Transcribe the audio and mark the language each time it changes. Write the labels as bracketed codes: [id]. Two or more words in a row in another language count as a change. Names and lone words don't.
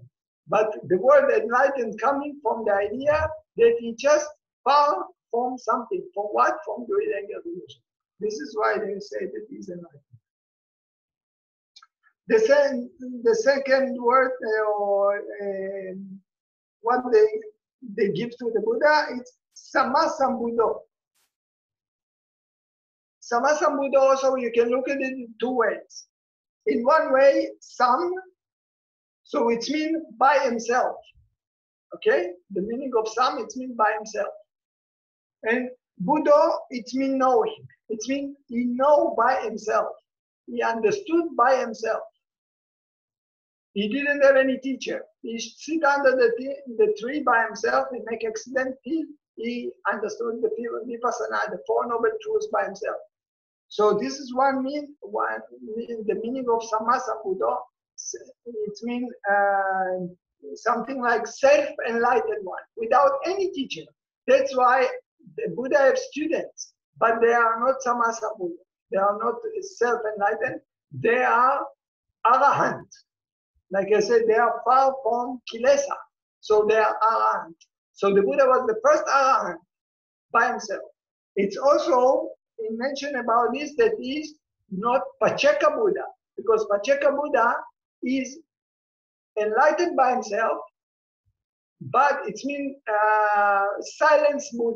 [en] But the word enlightened coming from the idea that he just far from something. From what? From greed, anger, delusion. This is why they say that he's enlightened. The second word or what they give to the Buddha is sammā-sambuddho. Sammā-sambuddho also you can look at it in two ways. In one way, sam, so it means by himself. Okay, the meaning of sam, it means by himself. And buddho, it means knowing. It means he know by himself. He understood by himself. He didn't have any teacher. He sit under the tree by himself. He make accident. He understood the vipassana, the Four Noble Truths by himself. So this is the meaning of sammā-sambuddho. It means something like self-enlightened one, without any teacher. That's why the Buddha have students, but they are not sammā-sambuddho. They are not self-enlightened. They are arahaṁ. Like I said, they are far from kilesa. So they are arahaṁ. So the Buddha was the first arahaṁ by himself. It's also mentioned about this that is not [pi] Pacceka Buddha, [en] because [pi] Pacceka Buddha [en] is enlightened by himself, but it means silence Buddha.